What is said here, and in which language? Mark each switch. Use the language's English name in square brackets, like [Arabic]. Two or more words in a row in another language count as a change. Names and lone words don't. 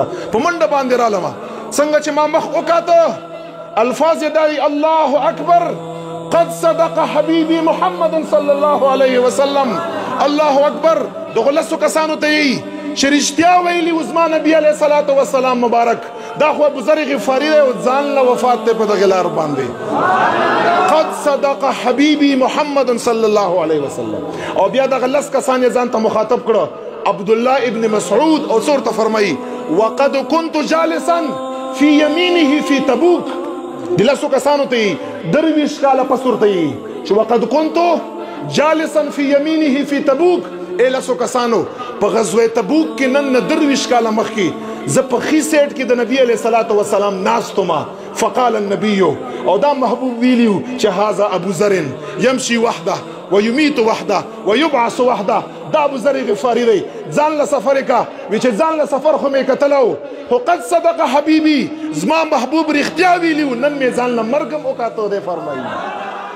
[Pashto] په منډه باندې رالمه څنګه چې ما مخ وکاته الفاظ یې دا وي [Arabic] الله اکبر قد صدق حبیبي محمد صلی الله علیه وسلم الله اکبر [Pashto] دغه لسو کسانو ته یي چې رښتیا ویلي و زما نبي [Arabic] علیه الصلاة والسلام [Pashto] مبارک دا خو ابو ذر غفاري دی او ځان له وفات دی په دغې لار باندې [Arabic] قد صدق حبیبي محمد صلی الله علیه وسلم [Pashto] او بیا دغه لس کسان یې ځان ته مخاطب کړه عبدالله ابن مسعود او څه ورته فرمایي [Arabic] وقد كنت جالسا في يمينه في تبوک [Pashto] د لسو کسانو ته یي درویشت کاله پس ورته یي چې [Arabic] وقد كنت جالسا في يمينه في تبوک [Pashto] ای لسو کسانو په غزوه تبوک کې نن نه درویشت کاله مخکې زه په ښي سیټ کې د نبي [Arabic] علیه الصلاة والسلام [Pashto] ناستما [Arabic] فقال النبي [Pashto] او دا محبوب ویلیو چې [Arabic] هذا ابو ذر يمشي وحده ويميت وحده ويبعث وحده [Pashto] دا ابو ذر غفاري دی ځان له سفر کا وی چې ځان له سفر خو مې کتلو خو [Arabic] قد صدق حبیبي [Pashto] زما محبوب رښتیا ویلیو نن مې ځان له مرګ هم وکاته دی فرمایي